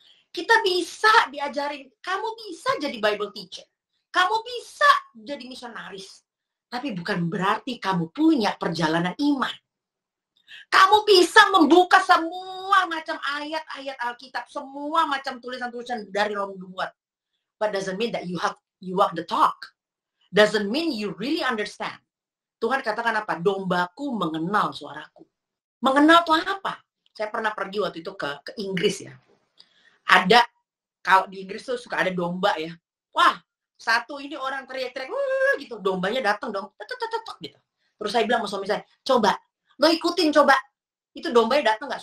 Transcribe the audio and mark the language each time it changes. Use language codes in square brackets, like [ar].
[id] Kita bisa diajarin, kamu bisa jadi Bible teacher, kamu bisa jadi misionaris, tapi bukan berarti kamu punya perjalanan iman. Kamu bisa membuka semua macam ayat-ayat Alkitab, semua macam tulisan-tulisan dari Roh dibuat. [en] But doesn't mean that you walk the talk. Doesn't mean you really understand. [id] Tuhan katakan apa? Dombaku mengenal suaraku. Mengenal tuh apa? Saya pernah pergi waktu itu ke Inggris ya. Ada, kalau di Inggris tuh suka ada domba ya. Wah, satu ini orang teriak-teriak gitu. Dombanya datang dong. Gitu. Terus saya bilang sama suami saya, coba, lo ikutin coba. Itu dombanya datang nggak?